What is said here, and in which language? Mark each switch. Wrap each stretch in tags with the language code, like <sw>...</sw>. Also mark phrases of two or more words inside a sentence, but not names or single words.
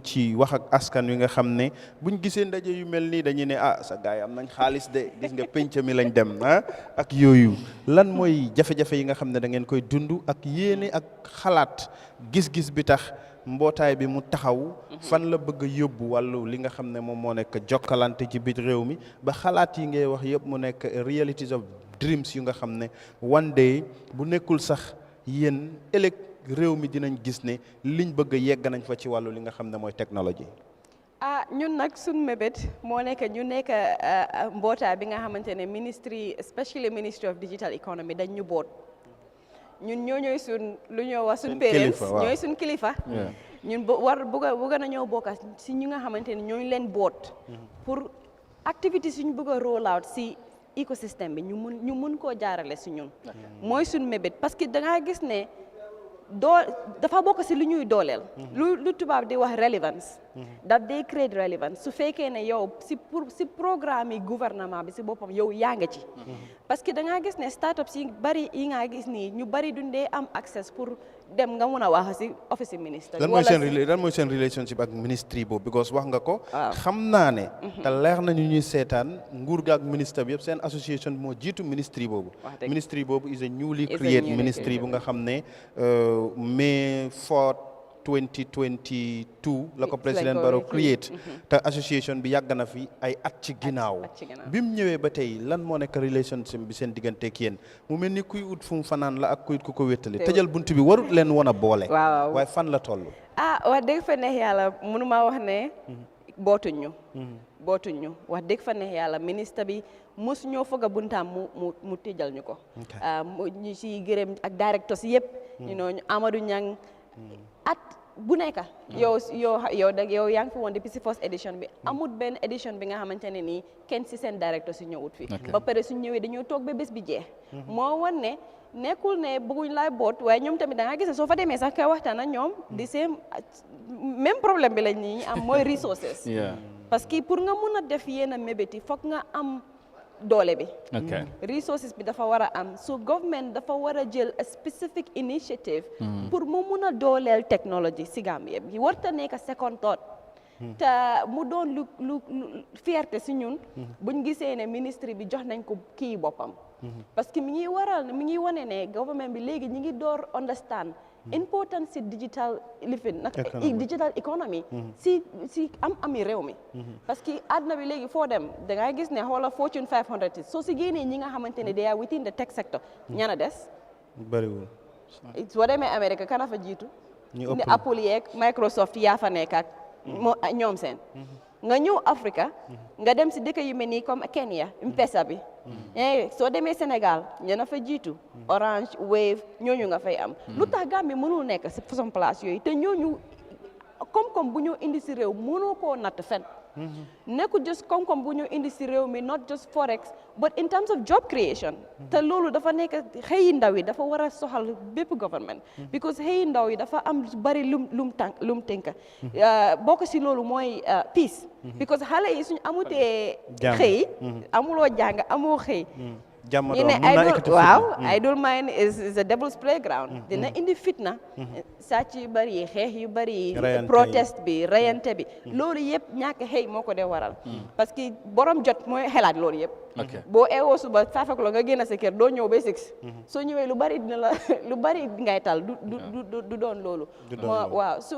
<wo>ci wax ak askan wi nga xam ne buñ gisee ndaje yu mel nii dañuy ne sa gars yi am nañ xaalis de gis nga penc mi lañ dem ak yooyu lan mooy jafe-jafe yi nga xam ne da ngeen koy dund ak yéene ak xalaat gis-gis bi tax mbootaay bi mu taxaw fan la bëgg a yóbbu wàllu li nga xam ne moom moo nekk jokkalante ci biir réew mi ba xalaat yi ngay wax yëpp mu nekk</wo> <en>realities of dreams</en> <wo>yu nga xam ne</wo> <en>one day</en> <wo>bu nekkul sax yéen ëllëg réew mi dinañ gis ne liñ bëgg a yegg nañ fa ci wàllu li nga xam ne mooy technologie. ñun nag suñ mébét moo nekk ñu nekk mbootaay bi nga xamante ne</wo> <en>ministry especially Ministry of Digital Economy</en> <wo>dañ ñu boot ñun ñooy suñ lu ñoo wax suñ parents ñooy suñ kilifa ñun bëgg nañoo bokka si ñu nga xamante ne ñooñu leen boot</wo> <fr>pour activités</fr> <wo>suñ bëgg a</wo> <en>roll out</en> <wo>si écosystème bi ñu mun koo jaarale si ñun mooy suñ mébét</wo> <fr>parce que</fr> <wo>da ngaa gis ne dafa bokk si lu ñuy dooleel lu tubaab di wax relevance daf day create relevance su fekkee ne yow si programme yi gouvernement bi si boppam yow yaa nga ci</wo> <fr>parce que</fr> <wo>da ngaa gis ne startups yi bari yi nga gis nii ñu bari dundee am access pour dem nga mun a wax si office ministre lan mooy seen relationship ak ministry boobu because wax nga ko xam naa ne te leer nañu ñuy seetaan nguur ga ak ministre bi yëpp seen association moo jiitu ministry boobu ministry boobu</wo> <en>is a newly created ministry</en> <wo>bu nga xam ne May 4 2022 la ko président Barrow create te association bi yàgg na fi ay at ci ginnaaw bi mu ñëwee ba tey lan moo nekk relationship bi seen digganteeg yéen mu mel ni kuy ut fu mu fanaan la ak kuy ut ku ko wéttali tëjal bunt bi warut leen woon a boole waaye fan la toll wax dëgg fa neex yàlla mënuma wax ne bootuñu wax dëgg fa neex yàlla ministre bi mosu ñoo foog a buntaam mu tëjal ñu ko ñu ci gërëm ak directeurs yëpp ñu Amadou Niang at bu nekk yow yaa ngi fi woon depuis si</wo> <en>first edition</en> <wo>bi amut benn edition bi nga xamante ne nii kenn si seen directeur si ñëwut fi ba pare suñ ñëwee dañoo toog ba bés bi jeex moo wan ne nekkul ne bëgguñ laay boot waaye ñoom tamit da nga gis ne soo fa demee sax kay waxtaan ak ñoom di seen</wo> <fr>même problème</fr> <wo>bi lañ ñi am mooy resources</wo> <fr>parce que pour</fr> <wo>nga mun a def yenn mébéti foog nga am doole bi resources bi dafa war a am so government dafa war a jël</wo> <en>a specific initiative</en> <wo>pour mu mun a dooleel technology si Gambia bi warta nekk</wo> <en>second thought</en> <wo>te mu doon lu fierté si ñun buñ gisee ne ministre bi jox nañ ko kii boppam</wo> <fr>parce que</fr> <wo>mi ngi wane ne government bi léegi ñi ngi door</wo> <en>understand importance</en> <wo>si</wo> <en>digital living digital economy</en> <wo>si ami réew mi</wo> <fr>parce que</fr> <wo>àdduna bi léegi foo dem da ngay gis ne xoola Fortune 500 soo si génnee ñi nga xamante ne</wo> <en>they are within the tech sector</en> <wo>ñana des bariwul soo demee Amérique kana fa jiitu ni Apple yeeg Microsoft yaa fa nekk ak ñoom seen nga ñëw Africa nga dem si dëkk yu mel nii comme Kenya M-Pesa bi soo demee Sénégal ñena fa jiitu Orange Wave ñooñu nga fay am lu tax Gambie mënul nekk si façon place yooyu te ñooñu koom-koom bu ñu indi si réew mënoo koo natt fen nekkul just koom-koom bu ñu indi si réew mi</wo> <en>not just forex but in terms of job creation</en> <wo>te loolu dafa nekk xëyi ndaw yi dafa war a soxal bépp government because xëyi ndaw yi dafa am bari lum tënka bokk si loolu mooy</wo> <en>peace because</en> <wo>xale yi suñu amutee xëy amuloo jàng amoo xëy ñu ne</wo> <en>idle mind is a devil's playground</en> <wo>dina indi fitna sàcc yu bëri yi xeex yu bëri yi protest bi rayante bi loolu yëpp ñàkk xëy moo ko dee waral</wo> <fr>parce que</fr> <wo>borom jot mooy xelaat loolu yëpp boo eewoo suba 5 o'clock nga génn sa kër doo ñëw ba 6 soo ñëwee lu bëri dina la lu bëri ngay tal du doon loolu waaw su</wo>